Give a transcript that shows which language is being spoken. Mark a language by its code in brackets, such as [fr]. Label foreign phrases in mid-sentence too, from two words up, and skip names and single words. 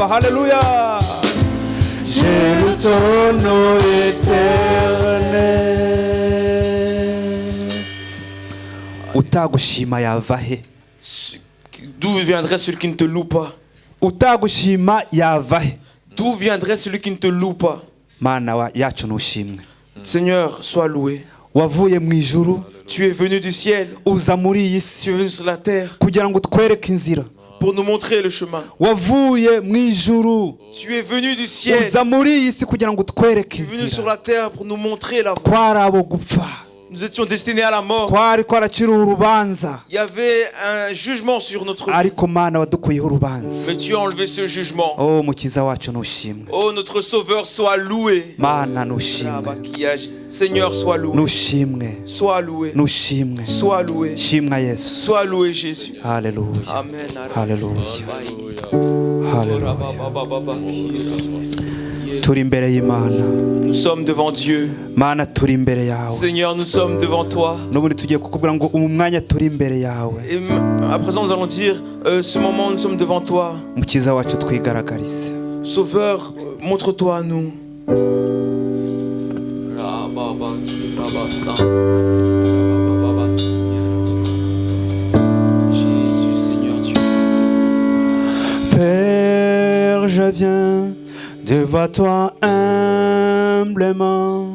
[fr] Alléluia. J'ai le ton nom éternel. [rw] Utagushima yavahe. [fr] D'où viendrait celui qui ne te loue pas? [rw] Utagushima yavahe. [fr] D'où viendrait celui qui ne te loue pas? [rw] Mana yacu nushimwe. [fr] Seigneur, sois loué. [rw] Wavuye mu ijuru. [fr] Tu es venu du ciel. [rw] Uza muri iyi si. [fr] Tu es venu sur la terre. [rw] Kugira ngo utwereke inzira. [fr] pour nous montrer le chemin. [rw] wavuye mu ijuru [fr] Tu es venu du ciel. [rw] uza muri iyi si kugira ngo utwereke [fr] Tu es venu sur [rw] inzira. [fr] la terre pour nous montrer la voie. [rw] twari abo gupfa, [fr] Nous étions destinés à la mort. [rw] twari twaraciriwe urubanza, [fr] Il y avait un jugement sur notre vie. [rw] ariko Mana wadukuyeho urubanza. [fr] Mais tu as enlevé ce jugement. [rw] Oh mukiza wacu nushimwe, [fr] Oh, notre Sauveur, sois loué. [rw] Mana nushimwe, [fr] Seigneur, sois loué. [rw] nushimwe, [fr] Sois loué. [rw] nushimwe, [fr] Sois loué. [rw] shimwa Yesu. [fr] Sois loué, Jésus. [rw] Haleluya, Amen. haleluya, haleluya. Turi imbere y'Imana, [fr] Nous sommes devant Dieu. [rw] Mana turi imbere yawe. [fr] Seigneur, nous sommes devant toi. [rw] N'ubundi tugiye kukubwira ngo umu mwanya turi imbere yawe. [fr] Et à présent, nous allons dire, ce moment, nous sommes devant toi. [rw] Mukiza wacu twigaragarize. [fr] Sauveur, montre-toi à nous. Jésus, Seigneur Dieu. Père, je viens devant toi humblement.